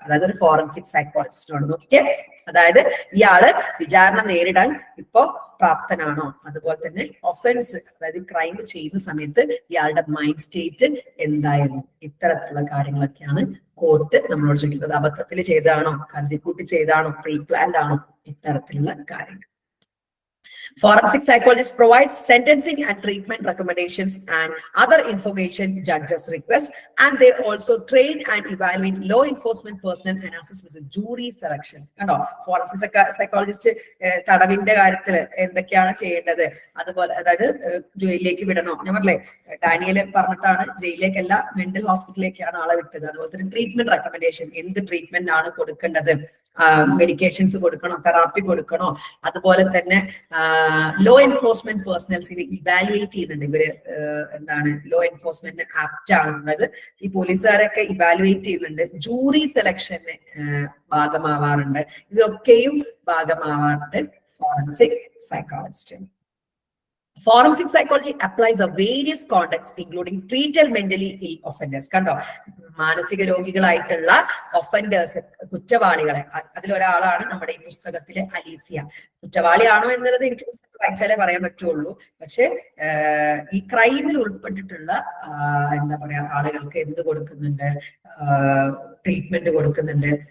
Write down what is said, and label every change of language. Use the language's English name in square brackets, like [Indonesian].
[Malayalam] അതായത് ഒരു ഫോറൻസിക് സൈക്കോളജിസ്റ്റിനോട് നോക്കിയേ, അതായത് ഇയാള് വിചാരണ നേരിടാൻ ഇപ്പോ പ്രാപ്തനാണോ, അതുപോലെ തന്നെ ഒഫൻസ് അതായത് ക്രൈം ചെയ്യുന്ന സമയത്ത് ഇയാളുടെ മൈൻഡ് സ്റ്റേറ്റ് എന്തായിരുന്നു, ഇത്തരത്തിലുള്ള കാര്യങ്ങളൊക്കെയാണ് കോർട്ട് നമ്മളോട് ചോദിക്കുന്നത്. അബദ്ധത്തിൽ ചെയ്താണോ, കരുതിക്കൂട്ടി ചെയ്താണോ, പ്രീ പ്ലാൻഡ് ആണോ, ഇത്തരത്തിലുള്ള കാര്യങ്ങൾ. [English] Forensic psychologists provide sentencing and treatment recommendations and other information judges request, and they also train and evaluate law enforcement personnel and assist with the jury selection. [Malayalam] കണ്ടോ, ഫോറൻസിക് സൈക്കോളജിസ്റ്റ് തടവിന്റെ കാര്യത്തിൽ എന്തൊക്കെയാണ് ചെയ്യേണ്ടത്, അതുപോലെ അതായത് ജയിലിലേക്ക് വിടണോ, ഞാൻ പറഞ്ഞേ ഡാനിയല് പറഞ്ഞിട്ടാണ് ജയിലിലേക്കല്ല മെന്റൽ ഹോസ്പിറ്റലിലേക്കാണ് ആളെ വിട്ടത്. അതുപോലെ തന്നെ ട്രീറ്റ്മെന്റ് റെക്കമെൻഡേഷൻ, എന്ത് ട്രീറ്റ്മെന്റ് ആണ് കൊടുക്കേണ്ടത്, മെഡിക്കേഷൻസ് കൊടുക്കണോ, തെറാപ്പി കൊടുക്കണോ, അതുപോലെ തന്നെ ലോ എൻഫോഴ്സ്മെന്റ് പേഴ്സണൽസിനെ ഇവാലുവേറ്റ് ചെയ്യുന്നുണ്ട് ഇവര്. എന്താണ് ലോ എൻഫോഴ്സ്മെന്റ് ആപ്റ്റ് ആണ്, അതായത് ഈ പോലീസുകാരൊക്കെ ഇവാലുവേറ്റ് ചെയ്യുന്നുണ്ട്. ജൂറി സെലക്ഷന് ഭാഗമാവാറുണ്ട്. ഇതൊക്കെയും ഭാഗമാവാറുണ്ട് forensic psychologist. [English] Forensic psychology applies a various contexts including treated mentally ill offenders. [Malayalam] കണ്ടോ, മാനസിക രോഗികളായിട്ടുള്ള ഒഫൻഡേഴ്സ്, കുറ്റവാളികളെ, അതിലൊരാളാണ് നമ്മുടെ ഈ പുസ്തകത്തിലെ അലീസിയ. കുറ്റവാളിയാണോ എന്നുള്ളത് എനിക്ക് പുസ്തകം വായിച്ചാലേ പറയാൻ പറ്റുള്ളൂ. പക്ഷെ ഈ ക്രൈമിൽ ഉൾപ്പെട്ടിട്ടുള്ള എന്താ പറയാ ആളുകൾക്ക് എന്ത് കൊടുക്കുന്നുണ്ട്, ട്രീറ്റ്മെന്റ് കൊടുക്കുന്നുണ്ട്.